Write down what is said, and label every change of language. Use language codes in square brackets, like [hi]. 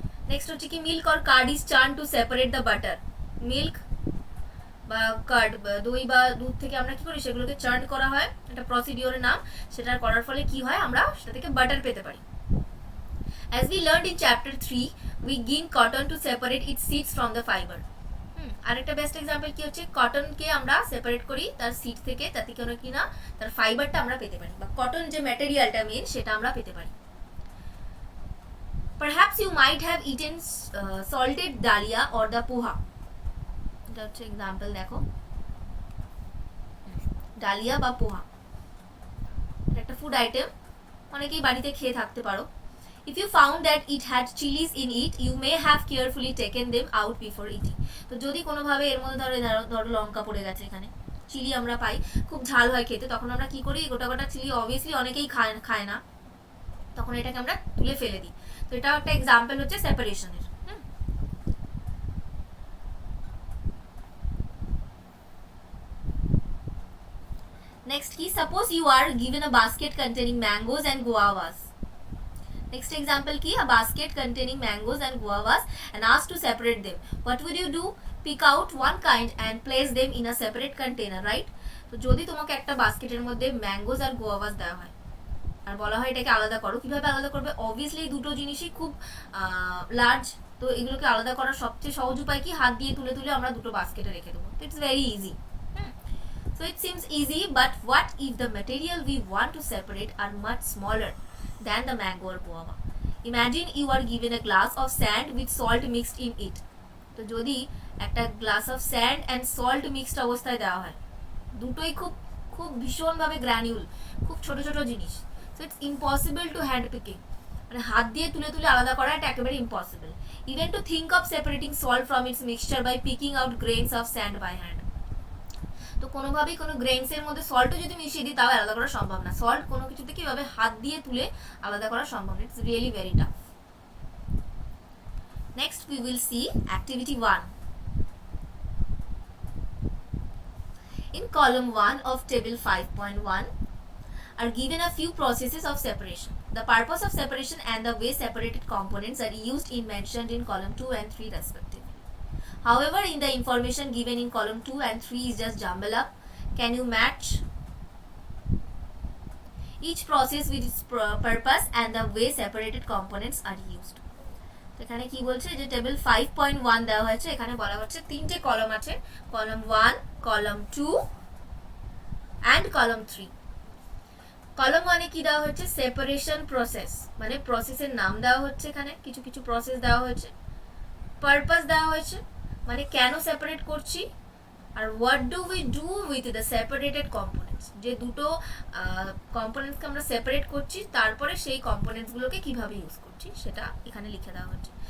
[bn] Next হচ্ছে কি, [en] Milk or curd is churn to separate the butter. [bn] Milk বা card, দই বা দুধ থেকে আমরা কি করি, সেগুলোকে চার্ন করা হয়, একটা প্রসিডিওরের নাম। সেটা করার ফলে কি হয়, আমরা সেটা থেকে বাটার পেতে পারি। [en] As we learned in chapter 3, we gain cotton to separate its seeds from the fiber. [bn] আরেকটা বেস্ট এক্সাম্পল কি হচ্ছে, কটনকে আমরা সেপারেট করি তার সিড থেকে, তাতে কোনো কি না, তার ফাইবারটা আমরা পেতে পারি, বা কটন যে ম্যাটেরিয়ালটা মেন, সেটা আমরা পেতে পারি। [en] Perhaps you might have eaten salted dalia or the poha. [bn] এটা হচ্ছে এক্সাম্পল, দেখো, ডালিয়া বা পোহা, এটা একটা ফুড আইটেম, অনেকেই বাড়িতে খেয়ে থাকতে পারো। [en] If you found that it had chilies in it, you may have carefully taken them out before eating. [bn] তো যদি কোনোভাবে এর মধ্যে ধরো লঙ্কা পড়ে গেছে, এখানে চিলি আমরা পাই, খুব ঝাল হয় খেতে, তখন আমরা কি করি, গোটা গোটা চিলি অবভিয়াসলি অনেকেই খায় না, তখন এটাকে আমরা তুলে ফেলে দিই। তো এটা একটা এক্সাম্পল হচ্ছে সেপারেশনের। [en] Next কি, suppose you are given a basket containing mangoes and guavas. Next example ki, a basket containing mangoes and guavas and asked to separate them. What would you do? Pick out one kind and place them in a separate container, right? [bn] তো যদি তোমাকে একটা বাস্কেটের মধ্যে mangoes আর গুয়াভাস দেওয়া হয় আর বলা হয় এটাকে আলাদা করো, কিভাবে আলাদা করবে? অবভিয়াসলি দুটো জিনিসই খুব লার্জ, তো এগুলোকে আলাদা করার সবচেয়ে সহজ উপায় কি, হাত দিয়ে তুলে তুলে আমরা দুটো বাস্কেটে রেখে দেবো। [en] তো it's very easy. So it seems easy, but what if the material we want to separate are much smaller than the mango or guava? Imagine you are given a glass of sand with salt mixed in it. [bn] তো যদি একটা [en] glass of sand and salt mixed [bn] অবস্থায় দেওয়া হয়, দুটোই খুব খুব ভীষণভাবে গ্র্যানিউল, খুব ছোট ছোট জিনিস। [en] so it's impossible to hand picking, [bn] মানে হাত দিয়ে তুলে তুলে আলাদা করা এটা একেবারে impossible. [en] Even to think of separating salt from its mixture by picking out grains of sand by hand. [bn] তো কোনোভাবেই কোনো গ্রেনসের মধ্যে সল্টও যদি মিশিয়ে দিই, তাও আলাদা করা সম্ভব না। সল্ট কোনো কিছুতে কিভাবে হাত দিয়ে তুলে আলাদা করা সম্ভব না, [en] It's really very tough. Next we will see activity 1. In column 1 of table 5.1 are given a few processes of separation. The purpose of separation and the way separated components are used in mentioned in column 2 and 3 respectively. However, in the information given in column 2 and 3 is just jumble up. Can you match each process with its purpose and the way separated components are used? [bn] এখানে কি বলছে যে table 5.1 দেওয়া হয়েছে, এখানে বলা হচ্ছে তিনটে কলাম আছে, column 1, column 2 and column 3। Column 1 এ কি দেওয়া হচ্ছে সেপারেশন প্রসেস, মানে প্রসেসের নাম দেওয়া হচ্ছে, এখানে কিছু কিছু প্রসেস দেওয়া হয়েছে, পারপাস দেওয়া হয়েছে মানে কেন সেপারেট করছি, আর [en] what do we do with the separated components, [bn] যে দুটো কম্পোনেন্টসকে আমরা সেপারেট করছি তারপরে সেই কম্পোনেন্টসগুলোকে কিভাবে ইউজ করছি সেটা এখানে লিখে দেওয়া হচ্ছে।